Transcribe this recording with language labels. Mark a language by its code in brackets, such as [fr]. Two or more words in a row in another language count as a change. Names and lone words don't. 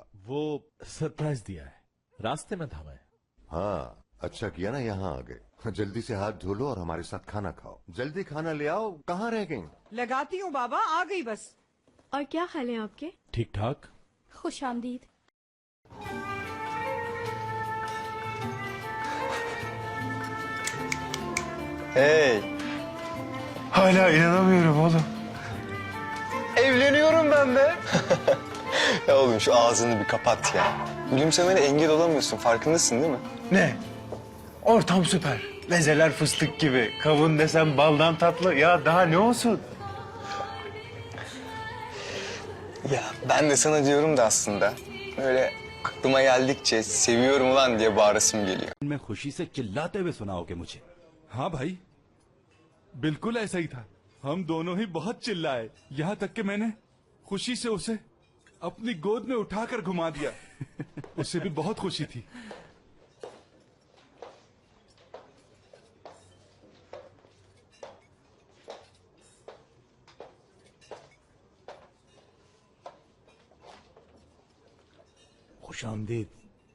[hi] वो सरप्राइज दिया है, रास्ते में था मैं। हाँ, अच्छा किया ना यहाँ आ गए। जल्दी से हाथ धो लो और हमारे साथ खाना खाओ। जल्दी खाना ले आओ, कहाँ रह गई? लगाती हूँ बाबा, आ गई बस। और क्या हाल है आपके? ठीक ठाक। खुश आमदीद। [tr] Hey, Hala inanamıyorum oğlum. evleniyorum ben de. Ya oğlum şu ağzını bir kapat ya. Gülümsemene engel olamıyorsun, farkındasın değil mi? Ne? Ortam süper. Mezeler fıstık gibi. Kavun desem baldan tatlı. Ya daha ne olsun? Ya ben de sana diyorum da aslında. Öyle aklıma geldikçe seviyorum ulan diye bağırasım geliyor. [hi] मैं खुशी से चिल्लाते हुए सुनाओगे मुझे? हाँ भाई, बिल्कुल ऐसा ही था। हम दोनों ही बहुत चिल्लाए, यहाँ तक कि मैंने खुशी से उसे अपनी गोद में उठाकर घुमा दिया। उसे भी बहुत खुशी थी। खुशामदीद।